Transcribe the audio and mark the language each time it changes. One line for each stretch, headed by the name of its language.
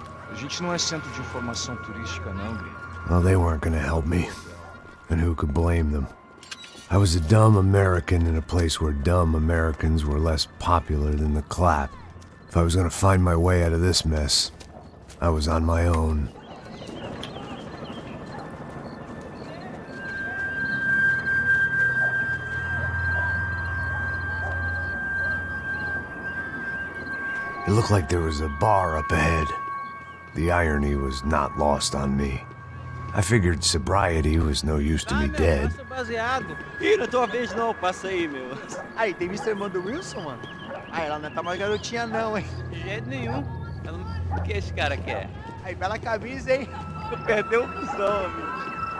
Portuguese: A gente não é centro de informação turística, não, Gri.
English: Well, they weren't gonna help me. And who could blame them? I was a dumb American in a place where dumb Americans were less popular than the clap. If I was gonna find my way out of this mess, I was on my own. It looked like there was a bar up ahead. The irony was not lost on me. I figured sobriety was no use to me dead.
Portuguese: Baseado. Ih, não é tua vez não, passa aí, meu. Aí, tem visto a irmã do Wilson, mano? Ah, ela não tá mais garotinha não, hein? De jeito nenhum. O que esse cara quer? Aí, bela camisa, hein? Perdeu o busão, amigo.